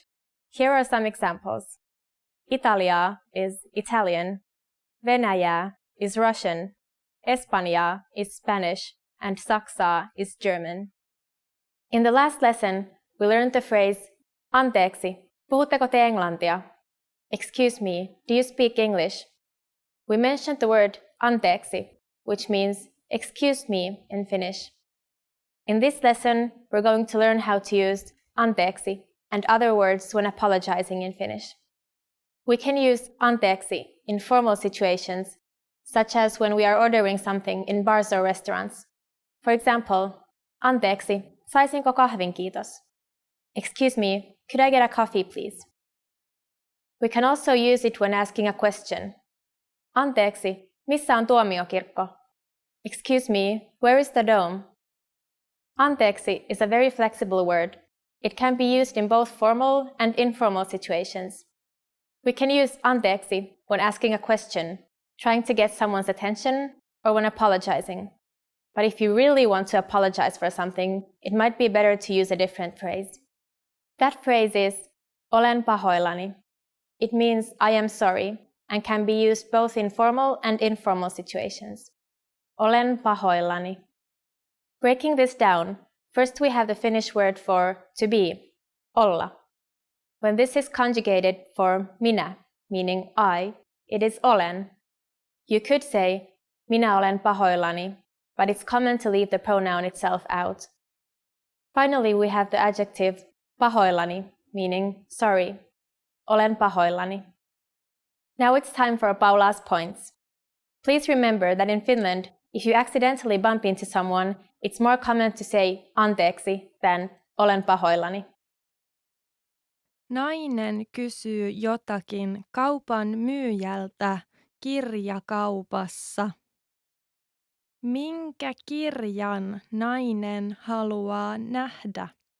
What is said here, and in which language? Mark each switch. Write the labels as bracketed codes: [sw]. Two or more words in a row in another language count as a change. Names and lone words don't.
[en] Here are some examples. Italia is Italian, Venäjä is Russian, Espanja is Spanish, and Saksa is German. In the last lesson, we learned the phrase [fi] anteeksi, puhutteko te englantia? [en] Excuse me, do you speak English? We mentioned the word anteeksi, which means excuse me in Finnish. In this lesson, we're going to learn how to use anteeksi and other words when apologizing in Finnish. We can use anteeksi in formal situations, such as when we are ordering something in bars or restaurants. For example, [fi] anteeksi, saisinko kahvin kiitos? [en] Excuse me, could I get a coffee please? We can also use it when asking a question. [fi] Anteeksi, missä on tuomiokirkko? [en] Excuse me, where is the dome? Anteeksi is a very flexible word. It can be used in both formal and informal situations. We can use anteeksi when asking a question, trying to get someone's attention, or when apologizing. But if you really want to apologize for something, it might be better to use a different phrase. That phrase is [fi] olen pahoillani. [en] It means I am sorry and can be used both in formal and informal situations. [fi] Olen pahoillani. [en] Breaking this down, first we have the Finnish word for to be, olla. When this is conjugated for minä, meaning I, it is olen. You could say [fi] minä olen pahoillani, [en] but it's common to leave the pronoun itself out. Finally, we have the adjective pahoillani, meaning sorry. [fi] Olen pahoillani. [en] Now it's time for Paula's points. Please remember that in Finland, if you accidentally bump into someone, it's more common to say anteeksi than [fi] olen pahoillani. Nainen kysyy jotakin kaupan myyjältä kirjakaupassa. Minkä kirjan nainen haluaa nähdä?